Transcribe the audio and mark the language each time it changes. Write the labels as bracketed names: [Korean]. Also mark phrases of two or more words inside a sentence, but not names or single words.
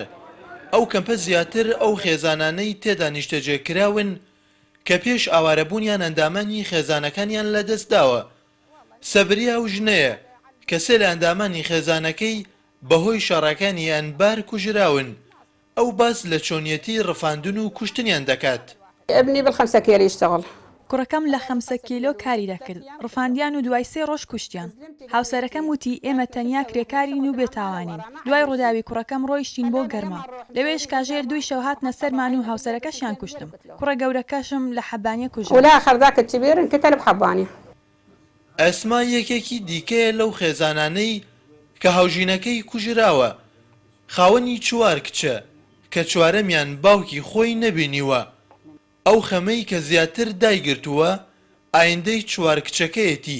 [Central Kurdish] ئەو کەمپە زیاتر ئەو خێزانانەی تێدا نیشتەجێکراون کە پێش ئاوارەبوونیان ئەندامانی خێزانەکانیان لەدەستداوە. سەبریا و ژنەیە کە سێ لە ئەندامانی خێزانەکەی بەهۆی شەڕەکانی ئەنبار کوژراون. ئەو باس لە چۆنیەتی ڕفاندن و کوشتنیان دەکات. [Arabic] ابني بال5 كيلو يشتغل. [Central Kurdish] کوڕەکەم لە 5 کیلۆ کاری دەکرد، ڕفاندیان و دوای 3 ڕۆژ کوشتیان. هاوسەرەکەم وتی ئێمە تەنیا کرێکارین و بێتاوانین. دوای ڕووداوی کوڕەکەم ڕۆیشتین بۆ گەرما. لەوێش کاژێر دوی شەو هاتنە سەرمان و هاوسەرەکەشیان کوشتم. کوڕە گەورەکەشم لە حەبانیە کوژرا. [Arabic] والآخر ذاك الكبير انقتل بحبانية. [Central Kurdish] ئەسما یەکێکی دیکەیە لەو خێزانانەی کە هاوژینەکەی کوژراوە. خاوەنی 4 کچە کە 4ەمیان باوکی خۆی نەبینیوە. ئەو خەمەی کە زیاتر دایگرتووە ئایندەی 4 کچەکەیەتی.